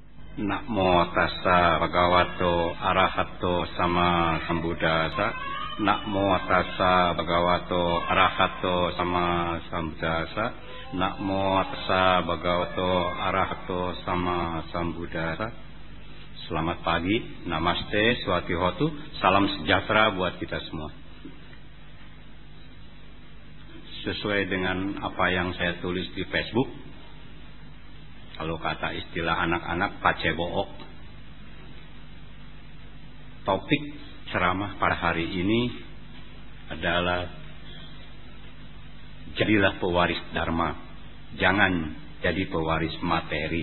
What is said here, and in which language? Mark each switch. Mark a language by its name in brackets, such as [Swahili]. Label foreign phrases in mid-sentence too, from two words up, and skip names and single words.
[Pali] Namo tassa bhagavato arahato sama sambuddhassa. Namo tassa bhagavato arahato sama sambuddhassa. Namo tassa bhagavato arahato sama sambuddhassa. [Indonesian] Selamat pagi, namaste, swatihotu, salam sejahtera buat kita semua. Sesuai dengan apa yang saya tulis di Facebook, kalau kata istilah anak-anak pacebook, topik ceramah pada hari ini adalah jadilah pewaris dharma, jangan jadi pewaris materi.